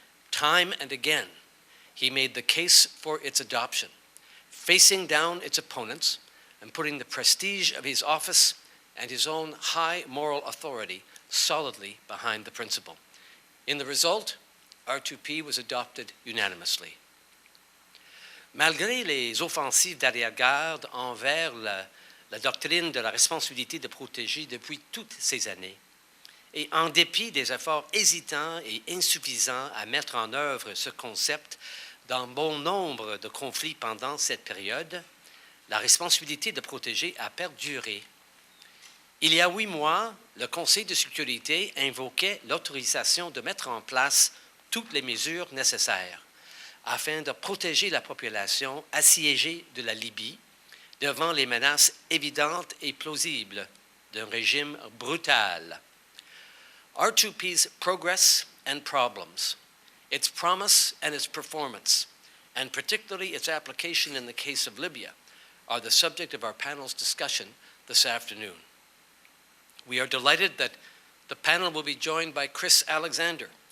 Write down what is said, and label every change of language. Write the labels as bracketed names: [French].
[English] Time and again, he made the case for its adoption, facing down its opponents and putting the prestige of his office and his own high moral authority solidly behind the principle. In the result, R2P was adopted unanimously. [French] Malgré les offensives d'arrière-garde envers la doctrine de la responsabilité de protéger depuis toutes ces années, et en dépit des efforts hésitants et insuffisants à mettre en œuvre ce concept dans bon nombre de conflits pendant cette période, la responsabilité de protéger a perduré. Il y a 8 mois, le Conseil de sécurité invoquait l'autorisation de mettre en place toutes les mesures nécessaires afin de protéger la population assiégée de la Libye devant les menaces évidentes et plausibles d'un régime brutal. [English] R2P's progress and problems, its promise and its performance, and particularly its application in the case of Libya, are the subject of our panel's discussion this afternoon. We are delighted that the panel will be joined by Chris Alexander.